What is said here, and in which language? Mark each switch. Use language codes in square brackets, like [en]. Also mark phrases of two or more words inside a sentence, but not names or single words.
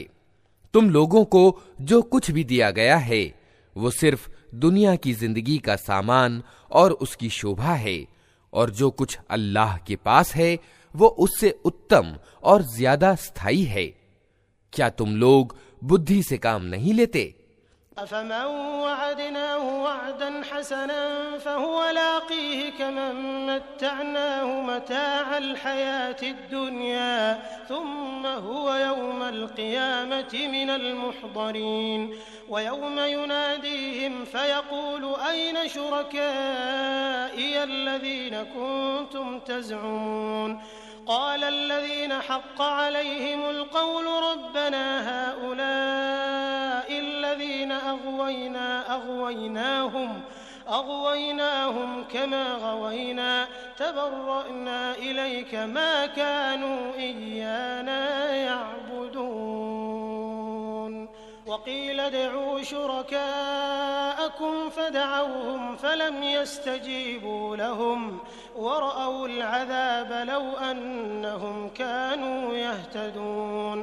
[hi] तुम लोगों को जो कुछ भी दिया गया है वो सिर्फ दुनिया की जिंदगी का सामान और उसकी शोभा है, और जो कुछ अल्लाह के पास है वो उससे उत्तम और ज्यादा स्थायी है। क्या तुम लोग बुद्धि से काम नहीं लेते? [ar] أفمن وعدناه وعدا حسنا فهو لاقيه كمن متعناه متاع الحياة الدنيا ثم هو يوم القيامة من المحضرين ويوم يناديهم فيقول أين شركائي الذين كنتم تزعمون قال الذين حق عليهم القول ربنا هؤلاء الذين أغويناهم كما غوينا تبرأنا إليك ما كانوا إيانا يعبدون وقيل ادعوا شركاءكم فدعوهم فلم يستجيبوا لهم ورأوا العذاب لو أنهم كانوا يهتدون.